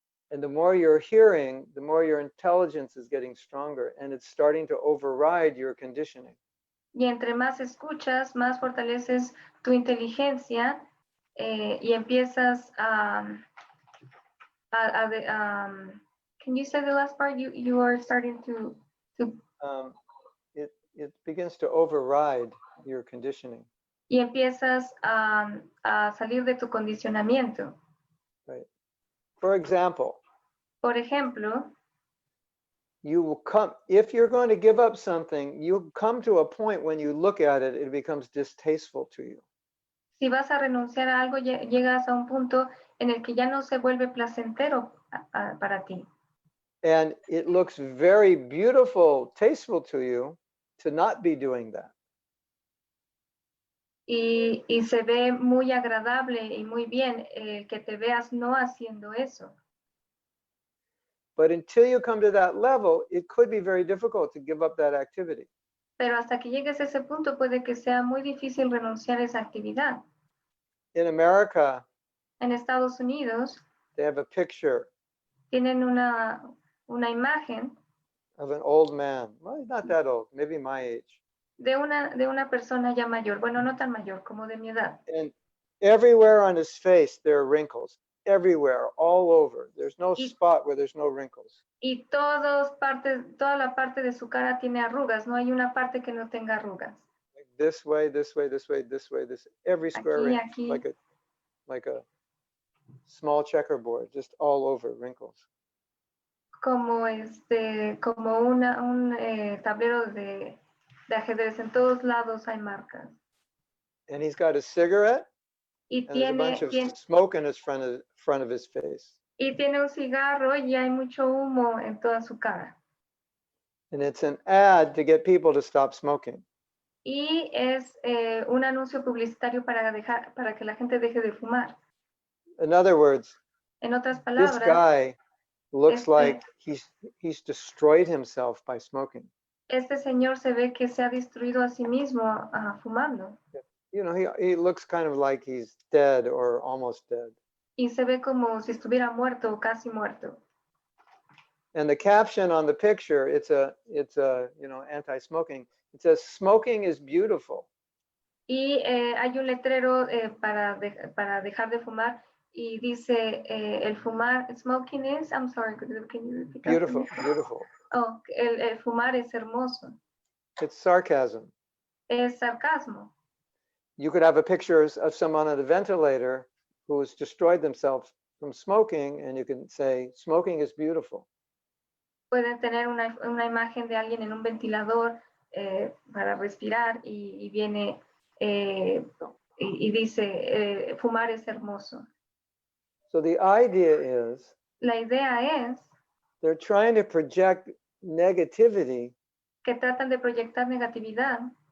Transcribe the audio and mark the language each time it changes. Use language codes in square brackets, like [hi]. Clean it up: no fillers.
[en] And the more you're hearing, the more your intelligence is getting stronger and it's starting to override your conditioning. [es] Y entre más escuchas, más fortaleces tu inteligencia y empiezas [en] can you say the last part? You are starting to It begins to override your conditioning. [es] y empiezas a salir de tu condicionamiento. [en] Right. For example, [es] Por ejemplo, [en] you will come, if you're going to give up something, you'll come to a point when you look at it, it becomes distasteful to you. [es] si vas a renunciar a algo, llegas a un punto en el que ya no se vuelve placentero para ti. [en] And it looks very beautiful, tasteful to you to not be doing that. [es] Y se ve muy agradable y muy bien que te veas no haciendo eso. [en] But until you come to that level, it could be very difficult to give up that activity. [es] Pero hasta que llegues a ese punto puede que sea muy difícil renunciar a esa actividad. [en] In America, [es] En Estados Unidos [en] they have a picture [es] tienen una imagen [en] of an old man. Well, he's not that old, maybe my age. [es] de una persona ya mayor, bueno, no tan mayor como de mi edad. [en] And everywhere on his face, there are wrinkles. Everywhere, all over. There's no spot where there's no wrinkles. [es] Y toda la parte de su cara tiene arrugas, no hay una parte que no tenga arrugas. [en] Like this way, this way, this way, this way, this. Every square [es] Aquí, [en] inch, [es] aquí. [en] like a small checkerboard, just all over wrinkles. [es] Como un tablero de ajedrez, en todos lados hay marcas. [en] And he's got a cigarette, [es] Y [en] and there's a bunch of smoke in his front of his face. [es] Y tiene un cigarro y hay mucho humo en toda su cara. [en] And it's an ad to get people to stop smoking. [es] Y es un anuncio publicitario para que la gente deje de fumar. [en] In other words, [es] En otras [en] this [es] palabras, [en] guy looks like he's destroyed himself by smoking. [es] este señor se ve que se ha destruido a sí mismo fumando. [en] You know, he looks kind of like he's dead or almost dead. [es] Y se ve como si estuviera muerto o casi muerto. [en] And the caption on the picture, it's a anti-smoking. It says, "Smoking is beautiful." [es] Y hay un letrero para dejar de fumar y dice el fumar, [en] smoking is, I'm sorry, can you repeat that? Beautiful, beautiful. [es] Oh, el fumar es hermoso. [en] It's sarcasm. [es] Es sarcasmo. [en] You could have a picture of someone on a ventilator who has destroyed themselves from smoking, and you can say, "Smoking is beautiful." [es] Pueden tener una imagen de alguien en un ventilador para respirar y viene y dice, fumar es hermoso. [en] So the idea is, [es] La idea es [en] they're trying to project negativity [es] que tratan de proyectar negatividad